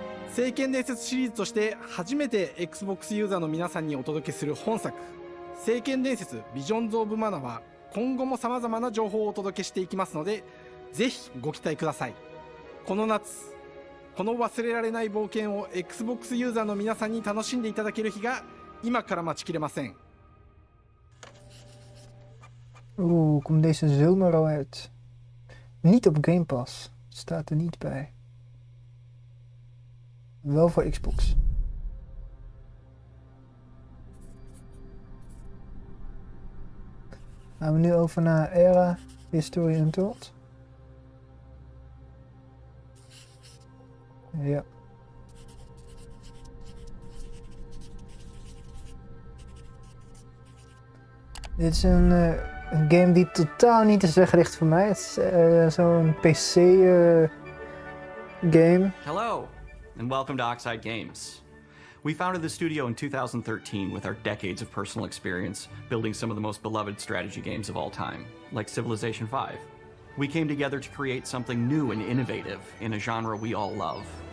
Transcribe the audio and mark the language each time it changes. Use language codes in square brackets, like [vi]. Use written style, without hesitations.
[ja] 聖剣伝説シリーズとして初めて Xbox ユーザーの皆さんにお届けする本作、聖剣伝説ビジョンズ・オブ・マナーは今後も様々な情報をお届けしていきますので、ぜひご期待ください。この夏、この忘れられない冒険を Xbox ユーザーの皆さんに楽しんでいただける日が今から待ちきれません。 [nl] Oeh, komt deze zomer al uit? Niet op Game Pass. Staat er niet bij. Wel voor Xbox. Gaan we nu over naar Era, History Untold. Ja. Dit is een game die totaal niet is weggericht voor mij. Het is zo'n PC game. [en] Hello, and welcome to Oxide Games. We founded the studio in 2013 with our decades of personal experience building some of the most beloved strategy games of all time, like Civilization V. We came together to create something new and innovative in a genre we all love.